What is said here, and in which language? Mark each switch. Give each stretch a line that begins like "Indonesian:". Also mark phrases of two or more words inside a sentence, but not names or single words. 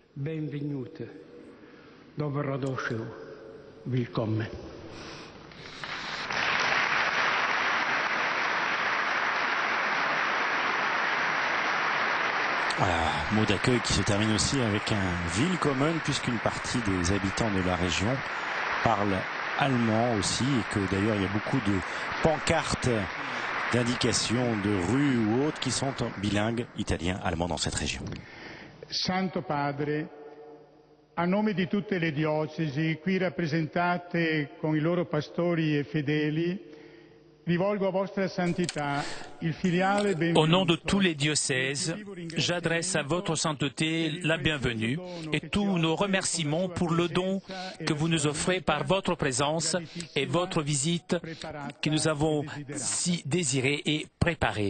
French: Voilà, mot d'accueil qui se termine aussi avec un willkommen, puisqu'une partie des habitants de la région parlent allemand aussi, et que d'ailleurs il y a beaucoup de pancartes, d'indications de rues ou autres qui sont bilingues italien-allemand dans cette région.
Italian: Santo Padre, a nome di tutte le diocesi qui rappresentate con i loro pastori e fedeli, rivolgo a vostra santità.
French: Au nom de tous les diocèses, j'adresse à votre sainteté la bienvenue et tous nos remerciements pour le don que vous nous offrez par votre présence et votre visite que nous avons si désirée et préparée.